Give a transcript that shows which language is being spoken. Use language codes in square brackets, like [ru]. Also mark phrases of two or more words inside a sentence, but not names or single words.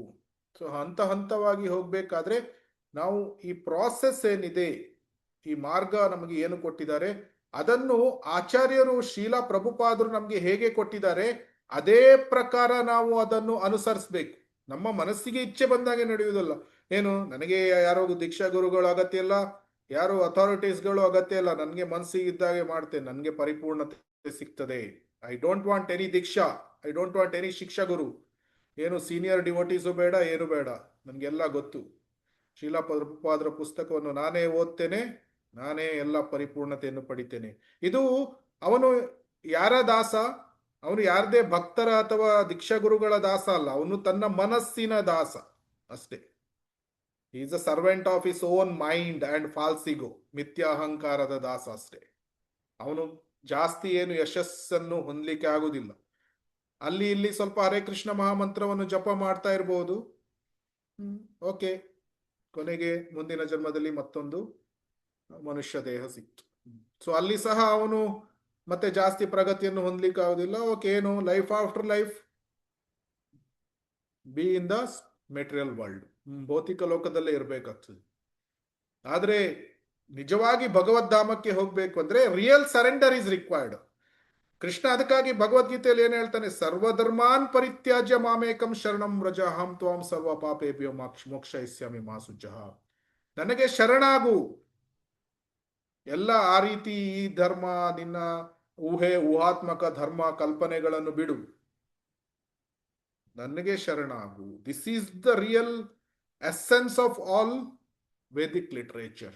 [kn] ಸೊ ಹಂತವಾಗಿ ಹೋಗ್ಬೇಕಾದ್ರೆ ನಾವು ಈ ಪ್ರಾಸೆಸ್ ಏನಿದೆ, ಈ ಮಾರ್ಗ ನಮಗೆ ಏನು ಕೊಟ್ಟಿದ್ದಾರೆ, ಅದನ್ನು ಆಚಾರ್ಯರು ಶ್ರೀಲಾ ಪ್ರಭುಪಾದರು ನಮ್ಗೆ ಹೇಗೆ ಕೊಟ್ಟಿದ್ದಾರೆ ಅದೇ ಪ್ರಕಾರ ನಾವು ಅದನ್ನು ಅನುಸರಿಸ್ಬೇಕು. ನಮ್ಮ ಮನಸ್ಸಿಗೆ ಇಚ್ಛೆ ಬಂದಾಗೆ ನಡೆಯುವುದಲ್ಲ. ಏನು, ನನಗೆ ಯಾರೋ ದೀಕ್ಷಾ ಗುರುಗಳು ಅಗತ್ಯ ಇಲ್ಲ, ಯಾರು ಅಥಾರಿಟೀಸ್ಗಳು ಅಗತ್ಯ ಇಲ್ಲ, ನನಗೆ ಮನಸ್ಸಿಗೆ ಇದ್ದಾಗೆ ಮಾಡ್ತೇನೆ, ನನಗೆ ಪರಿಪೂರ್ಣತೆ ಸಿಗ್ತದೆ. [en] I don't want any diksha, I don't want any shiksha guru. [kn] ಏನು [en] senior devotees [kn] ಬೇಡ, ಏನು ಬೇಡ, ನನಗೆಲ್ಲ ಗೊತ್ತು. ಶ್ರೀಲಾ ಪ್ರಭುಪಾದರ ಪುಸ್ತಕವನ್ನು ನಾನೇ ಓದ್ತೇನೆ, ನಾನೇ ಎಲ್ಲ ಪರಿಪೂರ್ಣತೆಯನ್ನು ಪಡಿತೇನೆ. ಇದು ಅವನು ಯಾರ ದಾಸ? ಅವನು ಯಾರದೇ ಭಕ್ತರ ಅಥವಾ ದೀಕ್ಷಾ ಗುರುಗಳ ದಾಸ ಅಲ್ಲ, ಅವನು ತನ್ನ ಮನಸ್ಸಿನ ದಾಸ ಅಷ್ಟೇ. [en] is a servant of his own mind and false ego, [kn] ಮಿಥ್ಯಾ ಅಹಂಕಾರದ ದಾಸ ಅಷ್ಟೇ. ಅವನು ಜಾಸ್ತಿ ಏನು ಯಶಸ್ಸನ್ನು ಹೊಂದಲಿಕ್ಕೆ ಆಗುದಿಲ್ಲ. ಅಲ್ಲಿ ಇಲ್ಲಿ ಸ್ವಲ್ಪ ಹರೇ ಕೃಷ್ಣ ಮಹಾಮಂತ್ರವನ್ನು ಜಪ ಮಾಡ್ತಾ ಇರಬಹುದು, ಓಕೆ, ಕೊನೆಗೆ ಮುಂದಿನ ಜನ್ಮದಲ್ಲಿ ಮತ್ತೊಂದು ಮನುಷ್ಯ ದೇಹ ಸಿಕ್ತು. ಸೊ ಅಲ್ಲಿ ಸಹ ಅವನು ಮತ್ತೆ ಜಾಸ್ತಿ ಪ್ರಗತಿಯನ್ನು ಹೊಂದಲಿಕ್ಕೆ ಆಗುದಿಲ್ಲ. [en] ಓಕೆ, ಏನು life after life, be in the material world, [kn] ಭೌತಿಕ ಲೋಕದಲ್ಲೇ ಇರಬೇಕಾಗ್ತದೆ. ಆದ್ರೆ ನಿಜವಾಗಿ ಭಗವದ್ಧಾಮಕ್ಕೆ ಹೋಗ್ಬೇಕು ಅಂದ್ರೆ [en] real surrender is required. [kn] ಕೃಷ್ಣ ಅದಕ್ಕಾಗಿ ಭಗವದ್ಗೀತೆಯಲ್ಲಿ ಏನ್ ಹೇಳ್ತಾನೆ, [sa] ಸರ್ವಧರ್ಮಾನ್ ಪರಿತ್ಯಾಜ್ಯ ಮಾಮೇಕಂ ಶರಣಂ ವ್ರಜ ಅಹಂ ತ್ವಾಂ ಸರ್ವ ಪಾಪೇಭ್ಯೋ ಮೋಕ್ಷಯಿಷ್ಯಾಮಿ ಮಾ ಶುಚಃ. [kn] ನನಗೆ ಶರಣಾಗು. ಎಲ್ಲ ಆ ರೀತಿ ಈ ಧರ್ಮ, ನಿನ್ನ ಊಹಾತ್ಮಕ ಧರ್ಮ ಕಲ್ಪನೆಗಳನ್ನು ಬಿಡು, ನನಗೆ ಶರಣಾಗು. [en] this is the real essence of all Vedic literature.